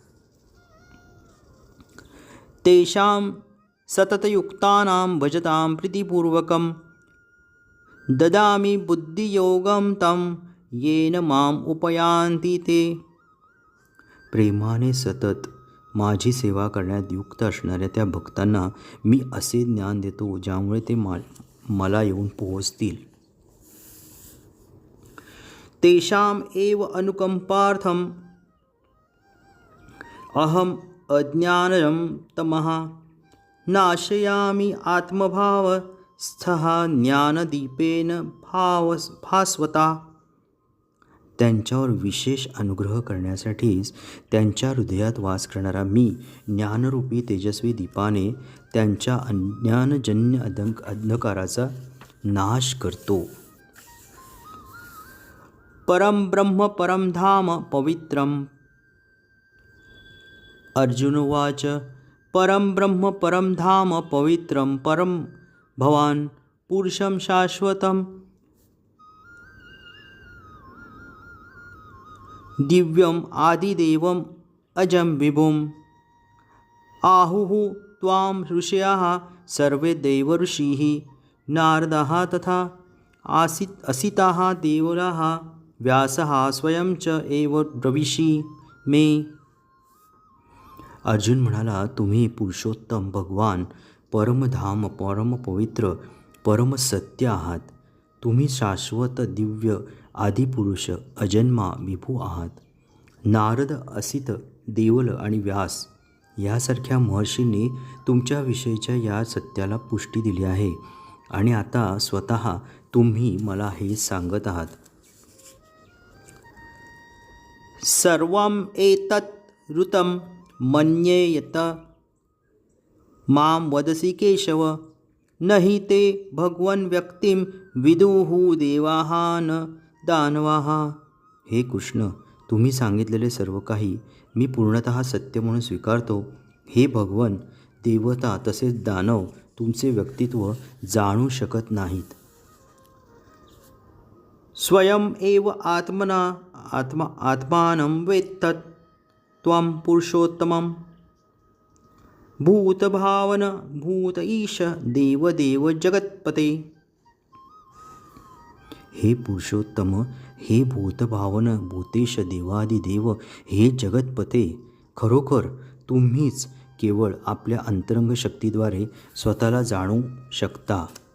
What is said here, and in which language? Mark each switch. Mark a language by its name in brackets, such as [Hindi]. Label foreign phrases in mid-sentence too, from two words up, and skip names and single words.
[Sanskrit] तेषां सततयुक्तानां भजतां प्रीतिपूर्वकं ददामि बुद्धियोगं तं येन माम उपयान्ति ते. [Marathi] प्रेमाने सतत माझी सेवा करण्यात युक्त असणाऱ्या त्या भक्तांना मी असे ज्ञान देतो ज्यामुळे ते मला येऊन पोहोचतील. [Sanskrit] तेषाम एव अनुकंपार्थम अहम अज्ञानम तमः नाशयामि आत्मभावस्थः ज्ञानदीपेन भास्वता. [Marathi] त्यांच्यावर विशेष अनुग्रह करण्यासाठीच त्यांच्या हृदयात वास करणारा मी ज्ञानरूपी तेजस्वी दीपाने त्यांच्या अज्ञानजन्य अंधकाराचा नाश करतो. [Sanskrit] परम ब्रह्म परम धाम पवित्रम. अर्जुन उवाच. परम ब्रह्म परम धाम पवित्रम परम भवान पुरुषं शाश्वतम् दिव्यम आदिदेवम अजम विभुम. आहुः त्वां ऋषयः सर्वे देवऋषिः नारदः तथा असिताः देवलाः व्यासः स्वयं च एव ब्रवीषि मे. [Marathi] अर्जुन म्हणाला, तुम्ही पुरुषोत्तम भगवान परमधाम परम पवित्र परम सत्य आहात. तुम्ही शाश्वत दिव्य आदिपुरुष अजन्मा विभू आहात. नारद असित देवल आणि व्यास यासारख्या महर्षींनी तुमच्याविषयीच्या या सत्याला पुष्टी दिली आहे आणि आता स्वतः तुम्ही मला हे सांगत आहात. [Sanskrit] सर्वम एतत् ऋतं मन्ये यत मां वदसि केशव न हि ते भगवन् व्यक्तिं विदुः देवाः न दानवाः. [Marathi] हे कृष्ण, तुम्ही सांगितलेले सर्व काही मी पूर्णतः सत्य म्हणून स्वीकारतो. हे भगवन, देवता तसेच दानव तुमचे व्यक्तित्व जाणू शकत नाहीत. [Sanskrit] स्वयं एव आत्मानं वेत्तत् त्वं पुरुषोत्तमं भूतभावन भूत ईश देवदेव जगत्पते. [Marathi] हे पुरुषोत्तम, हे भूतभावन भूतेश देवादिदेव, हे जगतपते, खरोखर तुम्हीच केवळ आपल्या अंतरंग शक्तीद्वारे स्वतःला जाणू शकता.